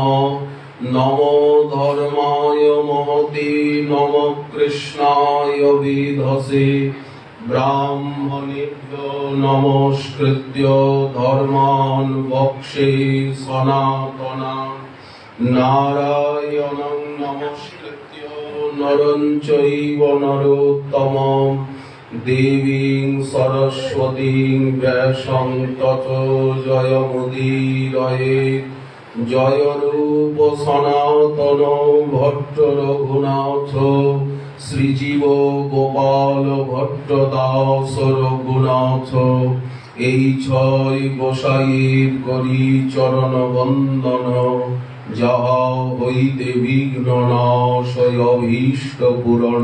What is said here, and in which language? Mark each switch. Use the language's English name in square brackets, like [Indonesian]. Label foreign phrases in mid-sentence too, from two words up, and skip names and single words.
[Sanskrit] নমো ধর্মায় মহতে নমঃ কৃষ্ণায় বিধসে ব্রাহ্মণেভ্যো নমস্কৃত্য ধর্মান বক্ষ্যে সনাতনাঃ। নারায়ণং নমস্কৃত্য নরং চৈব নরোত্তমং দেবীং সরস্বতীং ব্যাসং ততো জয়মুদীরয়েৎ। [Bangla] জয় রূপ সনাতন ভট্ট রঘুনাথ শ্রীজীব গোপাল ভট্ট দাস রঘুনাথ। এই ছয় গোসাইয়ের করি চরণ বন্দন, যাহা হইতে বিঘ্ন নাশয় অভীষ্ট পূরণ।